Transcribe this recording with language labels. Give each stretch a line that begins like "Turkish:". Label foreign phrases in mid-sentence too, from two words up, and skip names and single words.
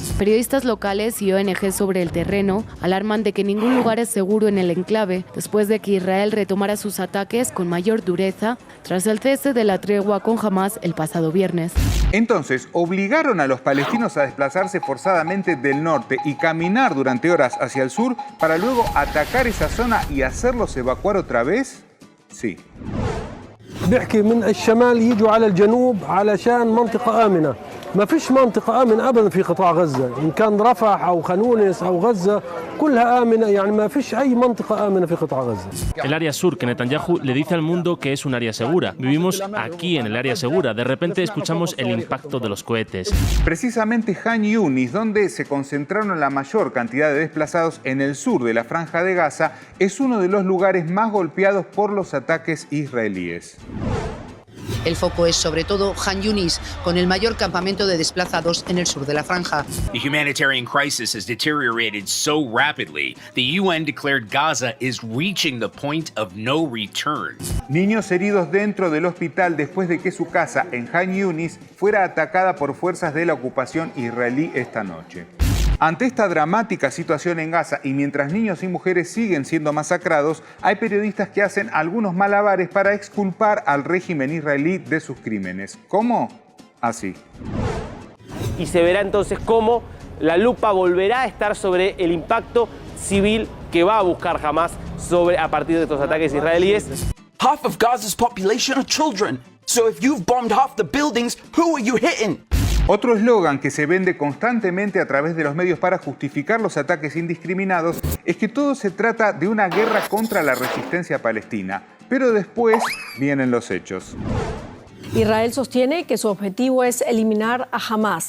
Spanish: Periodistas locales y ONG sobre el terreno alarman de que ningún lugar es seguro en el enclave después de que Israel retomara sus ataques con mayor dureza tras el cese de la tregua con Hamás el pasado viernes. Entonces, ¿obligaron a los palestinos a desplazarse forzadamente del norte y caminar durante horas hacia el sur para luego atacar esa zona y hacerlos evacuar otra vez? Sí.
Arabic: بيحكي من الشمال يجوا على الجنوب علشان منطقة آمنة. ما فيش منطقة آمنة أبدا في قطاع غزة، إن كان رفح أو خانونيس أو غزة كلها آمنة، يعني ما فيش أي منطقة آمنة في قطاع غزة.
Spanish: El área sur que Netanyahu le dice al mundo que es un área segura. Vivimos aquí en el área segura. De repente escuchamos el impacto de los cohetes. Precisamente Han Yunis, donde se concentraron la mayor cantidad de desplazados en el sur de la Franja de Gaza, es uno de los lugares más golpeados por los ataques israelíes. El foco es sobre todo Han Yunis, con el mayor campamento de desplazados en el sur de la franja.
English: The humanitarian crisis has deteriorated so rapidly, the UN declared Gaza is reaching the point of no return.
Spanish: Niños heridos dentro del hospital después de que su casa en Han Yunis fuera atacada por fuerzas de la ocupación israelí esta noche. Ante esta dramática situación en Gaza y mientras niños y mujeres siguen siendo masacrados, hay periodistas que hacen algunos malabares para exculpar al régimen israelí de sus crímenes. ¿Cómo? Así. Y se verá entonces cómo la lupa volverá a estar sobre el impacto civil que va a buscar Hamás a partir de estos ataques israelíes.
English: Half of Gaza's population are children. So if you've bombed half the buildings, who are you hitting?
Spanish: Otro eslogan que se vende constantemente a través de los medios para justificar los ataques indiscriminados es que todo se trata de una guerra contra la resistencia palestina. Pero después vienen los hechos. Israel sostiene que su objetivo es eliminar a Hamás.